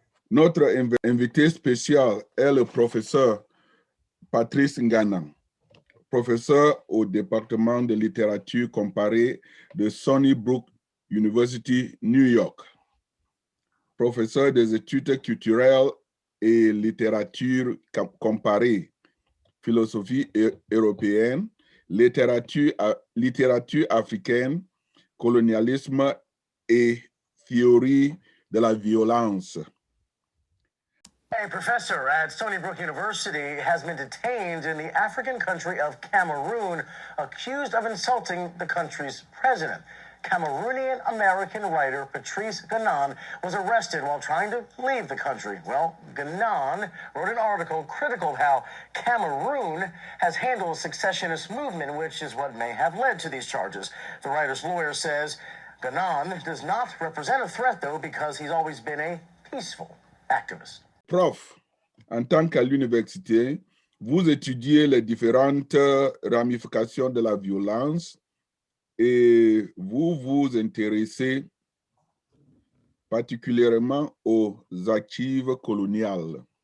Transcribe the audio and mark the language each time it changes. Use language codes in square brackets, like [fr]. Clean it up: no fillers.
[fr] Notre invité spécial est le professeur Patrice Ngana, professeur au département de littérature comparée de Sunnybrook University, New York, professeur des études culturelles et littérature comparée, philosophie européenne, littérature africaine, colonialisme et théorie de la violence. [en] A professor at Stony Brook University has been detained in the African country of Cameroon, accused of insulting the country's president. Cameroonian-American writer Patrice Ganan was arrested while trying to leave the country. Well, Ganan wrote an article critical of how Cameroon has handled a secessionist movement, which is what may have led to these charges. The writer's lawyer says Ganan does not represent a threat, though, because he's always been a peaceful activist. [fr] Prof, en tant qu'à l'université, vous étudiez les différentes ramifications de la violence et vous vous intéressez particulièrement aux actives coloniales.